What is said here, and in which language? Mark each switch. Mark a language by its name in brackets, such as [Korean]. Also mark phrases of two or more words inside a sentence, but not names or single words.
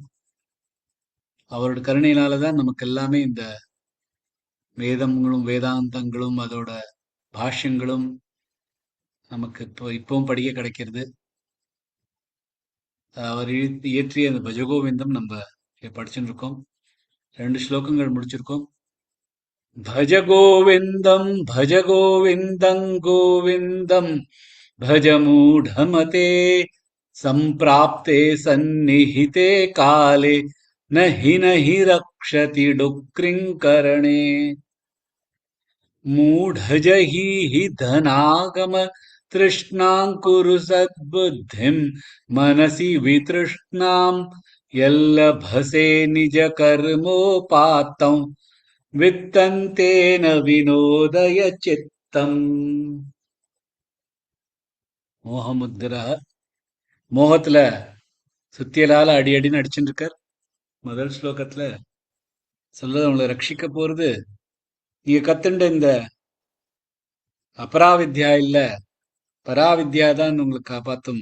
[Tamil] அவரோட கருணையினாலதான் நமக்கு எல்லாமே இந்த வேதங்களும் வேதாந்தங்களும் அதோட பாஷ்யங்களும் நமக்கு இப்பவும் படிக்க கிடைக்கிறது. அவர் இயற்றிய அந்த பஜகோவிந்தம் நம்ம படிச்சுட்டு இருக்கோம். 2 ஸ்லோகங்கள் முடிச்சிருக்கோம். [Sanskrit] भज गोविन्दं गोविन्दं भज मूढमते सम्प्राप्ते सन्निहिते काले नहि रक्षति डुक्रिङ्करणे मूढजहि हि धनागम तृष्णां कुरु सद्बुद्धिं मनसि वितृष्णां यल्लभसे निजकर्मोपात्तं वित्तं तेन विनोदय चित्तम्. [Tamil] மோகமுத்திரா மோகத்துல சுத்தியலால அடி அடின்னு அடிச்சுட்டு இருக்கார். முதல் ஸ்லோகத்துல சொல்றது அவங்களை ரட்சிக்க போறது நீங்க கத்துண்ட இந்த அபராவித்யா இல்ல, பராவித்யா தான் உங்களுக்கு காப்பாத்தும்.